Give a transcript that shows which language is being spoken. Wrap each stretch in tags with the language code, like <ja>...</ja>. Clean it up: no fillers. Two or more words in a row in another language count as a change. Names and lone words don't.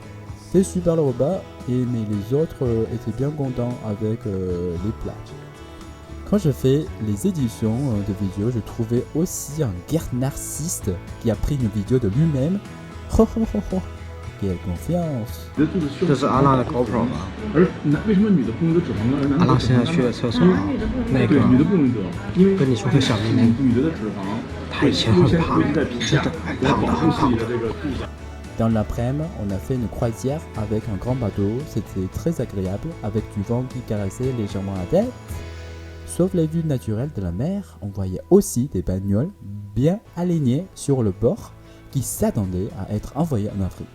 <fr>C'était super le repas, mais les autres étaient bien contents avec les plats. Quand je fais les éditions de vidéos, je trouvais aussi un guerre narcissiste qui a pris une vidéo de lui-même. Quelle confiance!</fr> <zh>这是阿浪的 GoPro 吧？为什么女的不能得脂肪呢？阿浪现在去了厕所，那个女的不能得，因为跟你说个小秘密，女的的脂肪她以前很胖，真的胖的很胖的。</zh> <fr>Dans l'après-midi, on a fait une croisière avec un grand bateau. C'était très agréable avec du vent qui caressait légèrement la tête. Sauf les vues naturelles de la mer, on voyait aussi des bagnoles bien alignées sur le bord qui s'attendaient à être envoyées en Afrique.</fr>